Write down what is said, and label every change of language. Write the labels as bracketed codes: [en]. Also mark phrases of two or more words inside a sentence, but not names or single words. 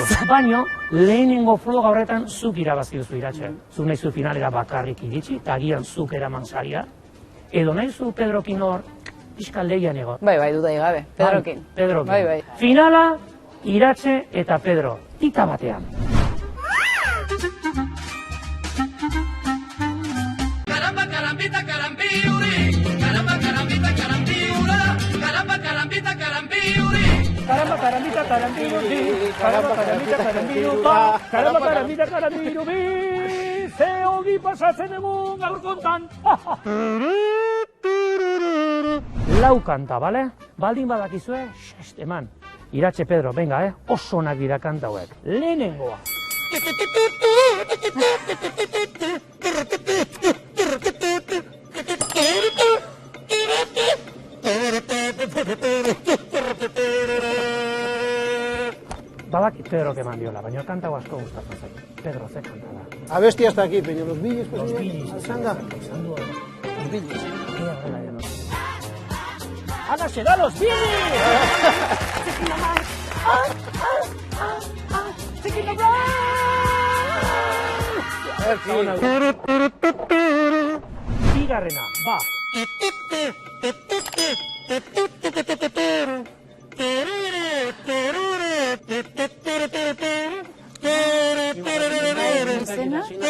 [eu] Baina, lehenengo froga horretan zuk irabazi duzu, Iratxe. Zuk nahi zu finalera bakarrik iritsi, eta agian zuk eraman zaria. Edo nahi zu Pedrokin hor, pixka leian egon. Bai, dudai gabe, Pedrokin. Bai. Finala, Iratxe eta Pedro, tita batean. Carambita, carambiuri, caramba, carambita, carambiura, caramba, carambita, carambiuri. Caramba, carambita, carambiuri, caramba, carambita, carambiuri, ze ongi pasatzen egun gaur kontan. Lau kanta, bale? Baldin badakizue, eman. Iratxe, Pedro, venga, oso onak dira kanta hauek. Lehenengoa. Badakit Pedrok eman diola, baina kanta hau asko gustatzen zait. Pedro, ze kanta da. [es] Abesti hasta aquí, peño, los billis, pues, Los Billis. Alzanga. Los Billis. ¡Ana, se da los Billis! [eu] Bigarrena, ba. Izena?